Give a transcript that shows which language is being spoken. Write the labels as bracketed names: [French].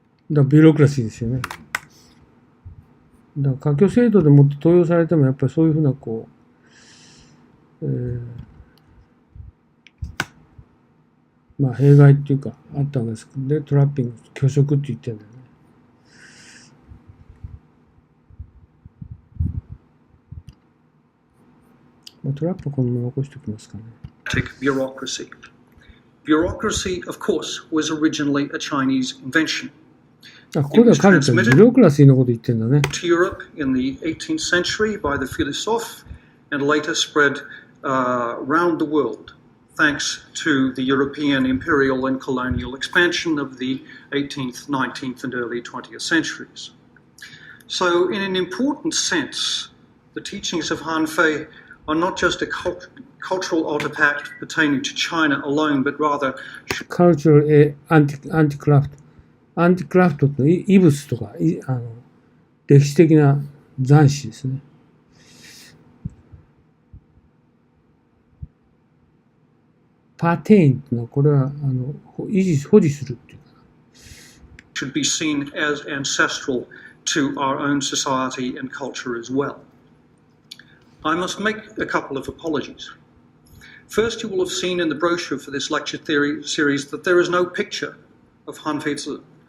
[Japanese] ビュロクラシーですよね。だから科挙制度でもって登用されてもやっぱりそういうふうなこう、まあ弊害っていうかあったわけですけど、でトラッピング、虚飾って言ってるんだよね。まあ、トラップはこのまま残しておきますかね。 [English] Bureaucracy. Bureaucracy, of course, was originally a Chinese invention. [Japanese] ここでは彼ってビュロクラシーのこと言ってるんだね。 [English] To Europe in the 18th century by the philosophes and later spread around the world thanks to the European imperial and colonial expansion of the 18th, 19th and early 20th centuries. So in an important sense, the teachings of Han Fei are not just a cultural artifact pertaining to China alone, but rather cultural anti-craft。 [Japanese] アンティクラフトと異物とか歴史的な残滓ですね。パテインというのはこれは保持するっていうか。 [English] should be seen as ancestral to our own society and culture as well. I must make a couple of apologies. First, you will have seen in the brochure for this lecture series that there is no picture of Han Feizi.